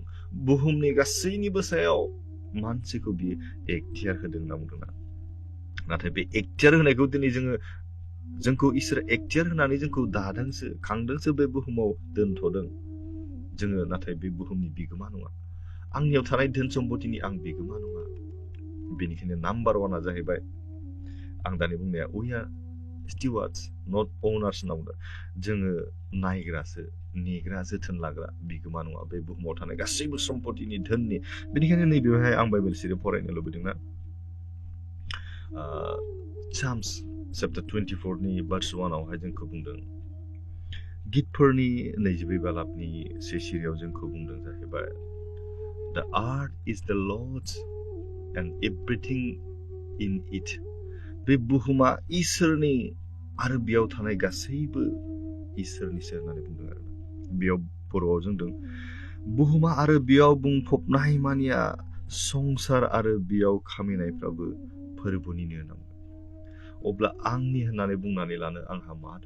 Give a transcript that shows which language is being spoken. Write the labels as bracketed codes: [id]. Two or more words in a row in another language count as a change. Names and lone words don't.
[brx] बुहुमनि गासैनिबो सायाव मानसिखौ बियो एखथियार होदों होनना बुंदोंना नाथाय बे एखथियार होनायखौ दिनै जोंखौ इसोर एखथियार होनानै जोंखौ दादोंसो खांदोंसो बे बुहुमाव दोनथ'दों जोङो नाथाय बे बुहुमनि बिगोमा नङा आंनियाव थानाय धोन सम्पतिनि आं बिगोमा नङा बेनिखायनो नाम्बार 1 जाहैबाय आं दानि बुंनाया [en] we are stewards not owners [brx] होनना बुंदों जोङो नायग्रासो नेग्रा जोथोन लाग्रा बिगोमा नङा बे बुहुमाव थानाय गासैबो सम्पतिनि धोननि बेनिखायनो नैबेवहाय आं बाइबेल सिरि फरायनो लुबैदोंना Psalms chapter 24 नि verse 1 आवहाय जोंखौ बुंदों गितफोरनि 22 बालाबनि 1 सिरियाव जोंखौ बुंदों जाहैबाय [en] The earth is the Lord's and everything in it [brx] बे बुहुमा इसोरनि आरो बेयाव थानाय गासैबो इसोरनिसो होननानै बुंदों आरो बेयाव बर'आव जोंदों बुहुमा आरो बेयाव बुंफबनाय मानिया संसार आरो बेयाव खामिनायफ्राबो फोरबोनिनो होनना बुंदों अब्ला आंनि होननानै बुंनानै लानो आंहा मा दं